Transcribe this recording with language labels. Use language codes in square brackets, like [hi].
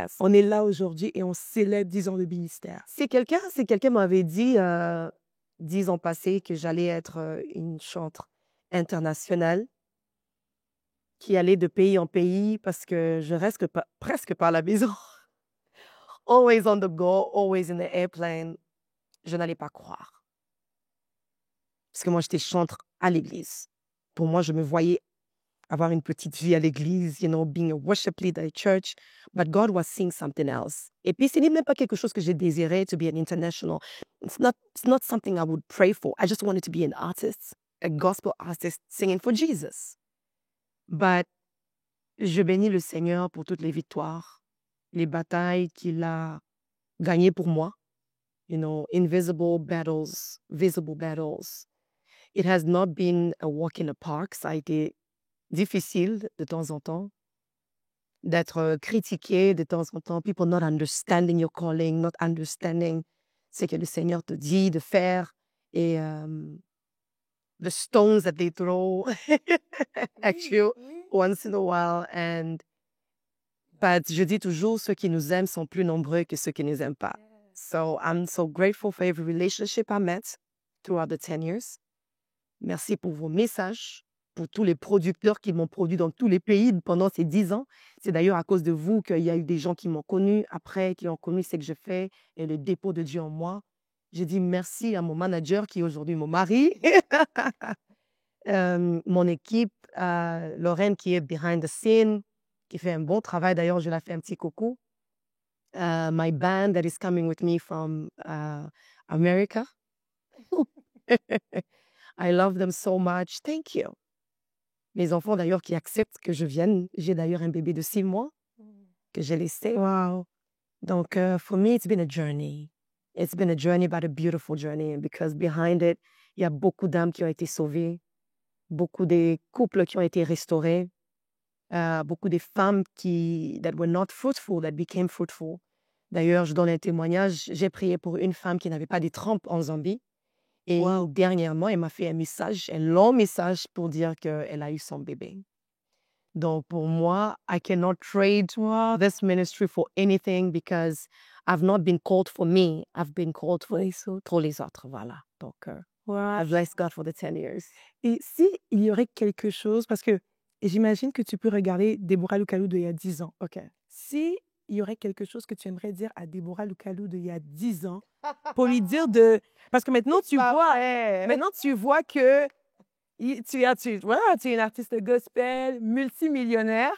[fr] On est là aujourd'hui et on célèbre 10 ans de ministère. Si quelqu'un m'avait dit 10 ans passés que j'allais être une chanteuse internationale qui allait de pays en pays parce que je reste presque pas à la maison. [en] Always on the go, always in the airplane. [fr] Je n'allais pas croire. Parce que moi, j'étais chanteuse à l'église. Pour moi, je me voyais avoir une petite vie à l'église, [en] you know, being a worship leader at church. But God was seeing something else. [fr] Et puis, ce n'est même pas quelque chose que j'ai désiré, [en] to be an international. It's not something I would pray for. I just wanted to be an artist, a gospel artist singing for Jesus. [fr] But je bénis le Seigneur pour toutes les victoires, les batailles qu'il a gagnées pour moi. [en] You know, invisible battles, visible battles. It has not been a walk in the park. [fr] Ça a été difficile de temps en temps d'être critiqué de temps en temps. [en] People not understanding your calling, not understanding [fr] ce que le Seigneur te dit de faire. [en] Et the stones that they throw at you once in a while. [fr] But je dis toujours, ceux qui nous aiment sont plus nombreux que ceux qui ne nous aiment pas. [en] So I'm so grateful for every relationship I met throughout the 10 years. [fr] Merci pour vos messages, pour tous les producteurs qui m'ont produit dans tous les pays pendant ces 10 ans. C'est d'ailleurs à cause de vous qu'il y a eu des gens qui m'ont connu après, qui ont connu ce que je fais et le dépôt de Dieu en moi. Je dis merci à mon manager qui est aujourd'hui mon mari, mon équipe, Lorraine qui est [en] behind the scene, [fr] qui fait un bon travail. D'ailleurs, je la fais un petit coucou. [en] My band that is coming with me from America. I love them so much. Thank you. [fr] Mes enfants, d'ailleurs, qui acceptent que je vienne. J'ai d'ailleurs un bébé de 6 mois que j'ai laissé. [en] Wow. Donc, for me, it's been a journey. It's been a journey, but a beautiful journey. Because behind it, [fr] il y a beaucoup d'âmes qui ont été sauvées, beaucoup de couples qui ont été restaurés. beaucoup de femmes [en] that were not fruitful, that became fruitful. [fr] D'ailleurs, je donne un témoignage. J'ai prié pour une femme qui n'avait pas de trompe en Zambie. Et dernièrement, elle m'a fait un long message pour dire qu'elle a eu son bébé. Donc, pour moi, [en] I cannot trade this ministry for anything because I've not been called for me. I've been called for [fr] les autres. Voilà. [en] Donc, I bless God for the 10 years. [fr] Et si il y aurait quelque chose, parce que j'imagine que tu peux regarder Deborah Lukalou d'il y a 10 ans. [en] OK. [fr] Si il y aurait quelque chose que tu aimerais dire à Deborah Lukalou d'il y a 10 ans pour lui dire de... Parce que maintenant, tu vois que tu es une artiste gospel, multimillionnaire.